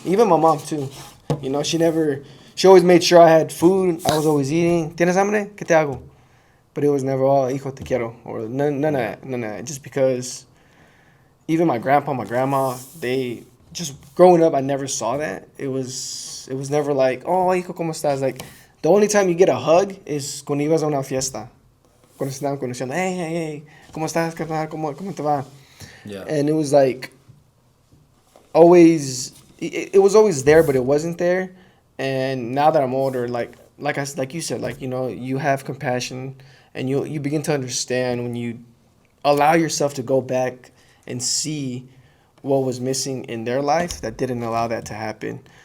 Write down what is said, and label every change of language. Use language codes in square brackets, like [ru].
[en] Even my mom too, you know, she always made sure I had food, I was always eating. ¿Tienes hambre? ¿Qué te hago? But it was never, oh, hijo, te quiero, or none of that, just because even my grandpa, my grandma, they just growing up, I never saw that. It was never like, oh, hijo, ¿cómo estás? Like, the only time you get a hug is cuando ibas a una fiesta. [es] Cuando se estaban conociendo, hey, ¿cómo estás, carnal? ¿Cómo te va? [en] Yeah. And it was like, always, it was always there, but it wasn't there. And now that I'm older, like you said, like, you know, you have compassion and you begin to understand when you allow yourself to go back and see what was missing in their life that didn't allow that to happen.